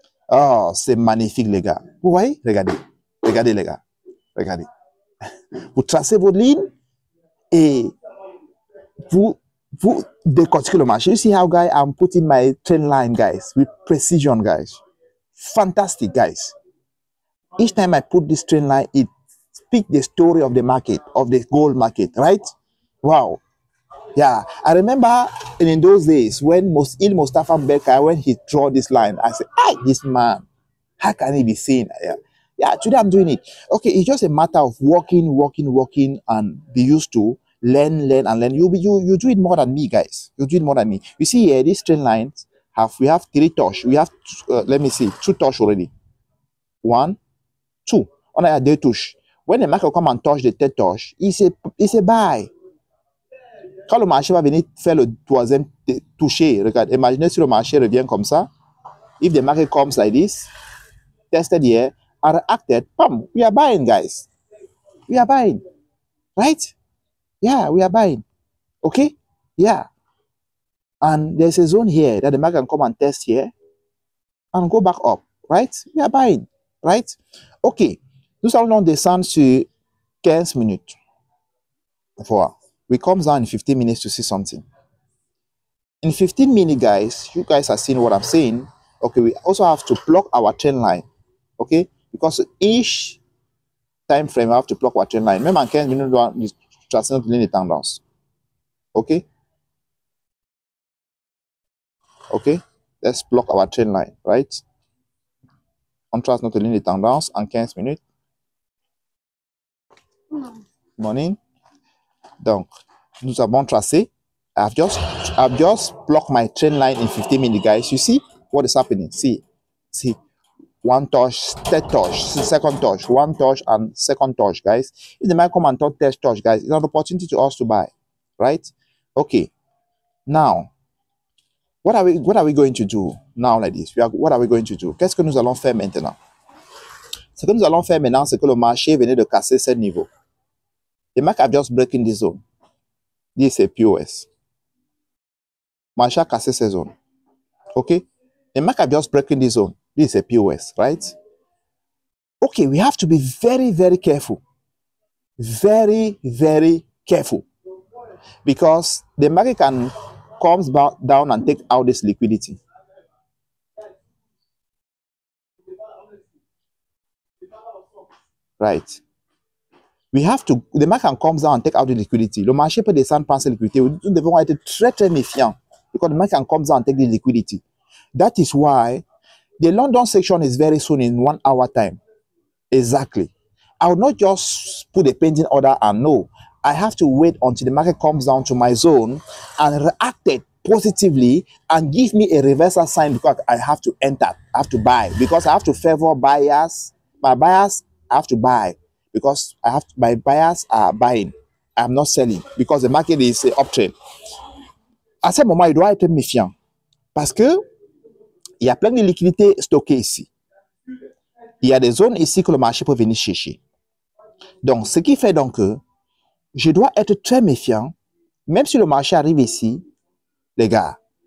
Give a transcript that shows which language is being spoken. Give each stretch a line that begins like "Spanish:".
French: Oh, c'est magnifique, les gars. Vous voyez? Regardez. Regardez, les gars. Regardez. Vous tracez votre ligne et vous décortiquez le marché.
English: You see how, guys, I'm putting my trend line, guys, with precision, guys. Fantastic, guys. Each time I put this trend line, it speaks the story of the market, of the gold market, right? Wow. Yeah, I remember in those days when Mustafa Becker, when he drew this line, I said, "Hey, this man, how can he be seen?" Yeah, today I'm doing it. Okay, it's just a matter of working, and be used to learn, and learn. You do it more than me, guys. You do it more than me. You see here, these trend lines we have 3 touch. We have let me see, 2 touch already. 1, 2.
French: On a 2 touches.
English: When the market come and touch the 3rd touch, it's a buy.
French: Quand le marché va venir faire le 3e toucher, regarde, imaginez si le marché revient comme ça.
English: If the market comes like this, tested here, and reacted, bam, we are buying, guys. We are buying, right? Yeah, we are buying. Okay? Yeah. And there's a zone here that the market can come and test here and go back up, right? We are buying, right? Okay.
French: Nous allons descendre sur 15 minutes. Voilà.
English: We come down in 15 minutes to see something. In 15 minutes, guys, you guys are seeing what I'm saying. Okay, we also have to plug our trend line. Okay, because each time frame, we have to plug our trend line.
French: Même en 15 minutes, nous devons tracer notre ligne de tendance.
English: Okay? Okay, let's plug our trend line, right?
French: On trace notre ligne de tendance en 15 minutes.
English: Morning.
French: Donc, nous avons tracé.
English: I've just blocked my trend line in 15 minutes, guys. You see what is happening? See. 1 touch, 3rd touch, 2nd touch, 1 touch, and 2nd touch, guys. If the market come and third touch, guys, it's an opportunity to us to buy, right? Okay. Now, what are we going to do now like this? What are we going to do?
French: Qu'est-ce que nous allons faire maintenant? Ce que nous allons faire maintenant, c'est que le marché venait de casser ce niveau.
English: The market are just breaking this zone. This is a POS.
French: Marché a cassé ces zones.
English: Okay? The market are just breaking this zone. This is a POS, right? Okay, we have to be very, very careful. Very, very careful. Because the market can come down and take out this liquidity. Right. We have to, the market can come down and take out the liquidity.
French: Le marché peut descendre, prendre cette liquidité. Nous devons être très, très méfiants.
English: Because the market can come down and take the liquidity. That is why the London section is very soon in 1 hour time. Exactly. I will not just put a pending order and no. I have to wait until the market comes down to my zone and reacted positively and give me a reversal sign because I have to enter, I have to buy, because I have to favor buyers. My buyers have to buy because my buyers are buying. I'm not selling because the market is uptrend.
French: À ce moment, il doit être méfiant parce que il y a plein de liquidités stockées ici. Il y a des zones ici que le marché peut venir chercher. Donc, ce qui fait donc que je dois être très méfiant, même si le marché arrive ici, les gars.